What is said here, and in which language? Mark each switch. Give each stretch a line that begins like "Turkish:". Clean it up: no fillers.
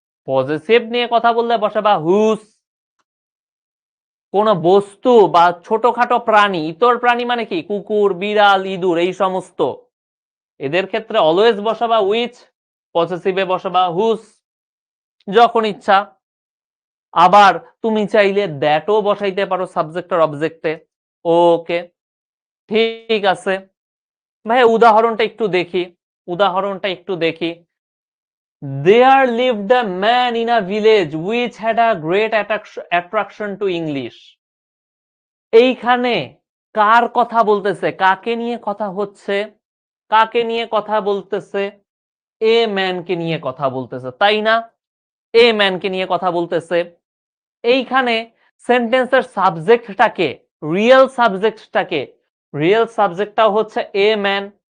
Bangla: Possessive নিয়ে কথা বললে বসাবা হুস। কোন বস্তু বা ছোটখাটো প্রাণী, ইতর প্রাণী মানে কি কুকুর, বিড়াল, ইঁদুর, এই সমস্ত, এদের ক্ষেত্রে অলওয়েজ বসাবা উইচ, পসেসিভে বসাবা হুস যখন ইচ্ছা। আবার তুমি চাইলে দ্যাটও বসাইতে পারো সাবজেক্ট আর অবজেক্টে। ওকে, ঠিক আছে ভাই, উদাহরণটা একটু দেখি, উদাহরণটা একটু দেখি।
English: There lived a man in a village which had a great attraction to English.
Bangla: এইখানে কার কথা বলতেছে, কাকে নিয়ে কথা হচ্ছে, কাকে নিয়ে কথা বলতেছে? এ ম্যানকে নিয়ে কথা বলতেছে, তাই না? এ ম্যানকে নিয়ে কথা বলতেছে। এইখানে সেন্টেন্সের সাবজেক্টটাকে, রিয়েল সাবজেক্টটাকে, রিয়েল সাবজেক্টটাও হচ্ছে এ ম্যান।